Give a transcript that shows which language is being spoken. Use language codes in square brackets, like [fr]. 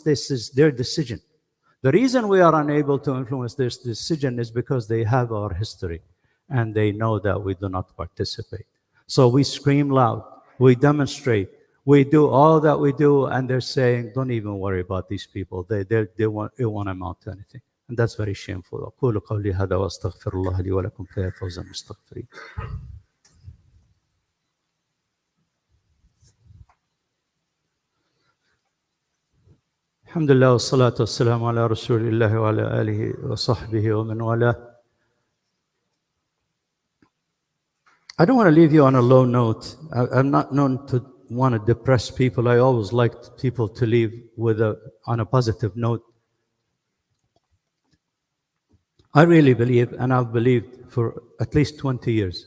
[en] This is their decision. The reason we are unable to influence this decision is because they have our history and they know that we do not participate. So we scream loud, we demonstrate, we do all that we do, and they're saying, don't even worry about these people. They won't amount to anything. And that's very shameful. [ar] أقول قولي هذا وأستغفر الله لي ولكم فيا فوز المستغفرين. الحمد لله والصلاة والسلام على رسول الله وعلى آله وصحبه ومن والاه. [en] I don't want to leave you on a low note. I'm not known to want to depress people. I always like people to leave on a positive note. I really believe, and I've believed for at least 20 years.